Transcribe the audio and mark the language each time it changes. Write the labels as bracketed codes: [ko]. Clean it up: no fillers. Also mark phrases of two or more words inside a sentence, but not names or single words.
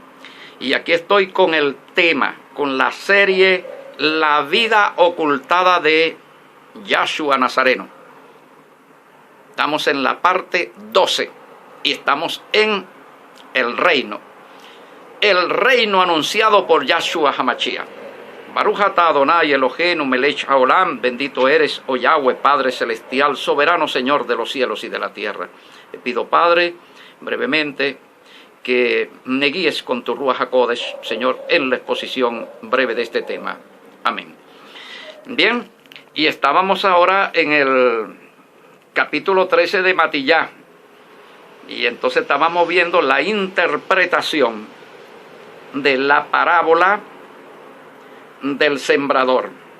[es] Y aquí estoy con el tema, con la serie La vida ocultada de Yahshua Nazareno. Estamos en la parte 12 y estamos en el reino anunciado por Yahshua HaMashiach. [he] ברוך אתה אדוני אלוהינו מלך העולם, [es] bendito eres, oh Yahweh, Padre celestial, soberano Señor de los cielos y de la tierra. Te pido, Padre, brevemente, que me guíes con tu [he] רוח הקודש, [es] Señor, en la exposición breve de este tema. Amén. Bien, y estábamos ahora en el capítulo 13 de Matillá, y entonces estábamos viendo la interpretación de la parábola del sembrador.